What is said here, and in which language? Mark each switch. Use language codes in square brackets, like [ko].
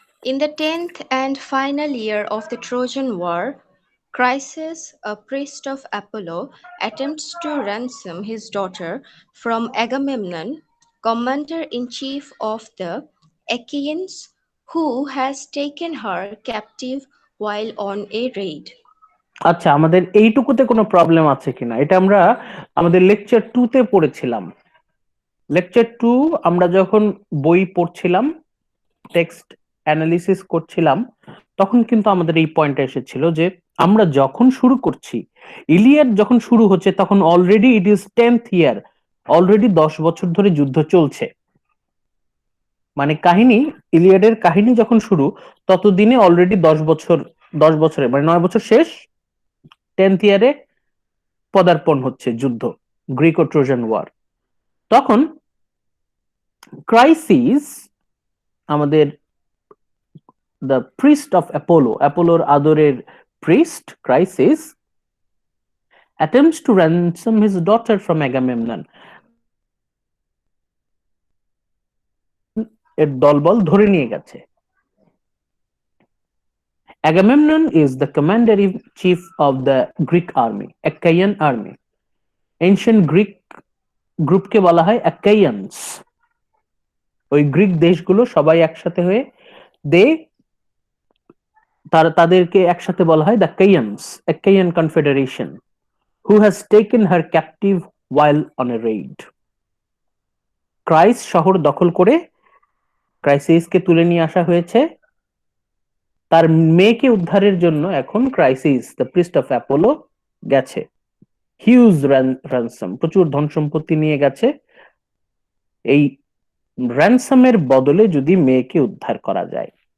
[en] In the 10th and final year of the Trojan War, Chryses, a priest of Apollo, attempts to ransom his daughter from Agamemnon, commander in chief of the Achaeans, who has taken her captive while on a raid. [bn] আচ্ছা, আমাদের এইটুকুতে কোনো problem আছে কিনা, এটা আমরা আমাদের lecture 2 তে পড়েছিলাম। লেকচার 2 আমরা যখন বই পড়ছিলাম, টেক্সট অ্যানালিসিস করছিলাম, তখন কিন্তু আমাদের এই পয়েন্টটা এসেছিল যে আমরা যখন শুরু করছি, ইলিয়াড যখন শুরু হচ্ছে, তখন already [en] it is 10th year, [bn] already 10 বছর ধরে যুদ্ধ চলছে। মানে কাহিনী, ইলিয়াডের কাহিনী যখন শুরু, ততদিনে অলরেডি 10 বছরে মানে 9 বছর শেষ, 10th ইয়ারে পদার্পণ হচ্ছে যুদ্ধ, গ্রিক ও ট্রোজান ওয়ার। তখন ক্রাইসিস, আমাদের [en] the priest of Apollo, [bn] অ্যাপোলোর আদরের priest crisis, [en] attempts to ransom his daughter from Agamemnon, [bn] এর দলবল ধরে নিয়ে গেছে। [en] Agamemnon is the commander in chief of the Greek army, Achaean army. [bn] Ancient Greek গ্রুপকে বলা হয় Achaeans। ওই গ্রিক দেশগুলো সবাই একসাথে হয়ে তাদেরকে একসাথে বলা হয় the Achaeans, Achaean Confederation, [en] who has taken her captive while on a raid. [bn] ক্রাইস শহর দখল করে ক্রাইসিসকে তুলে নিয়ে আসা হয়েছে। তার মেয়েকে উদ্ধারের জন্য এখন crisis, [en] the priest of Apollo, [bn] গেছে। হিউজ র্যানসাম, প্রচুর ধন সম্পত্তি নিয়ে গেছে, এই র্যানসামের বদলে যদি মেয়েকে উদ্ধার করা যায়।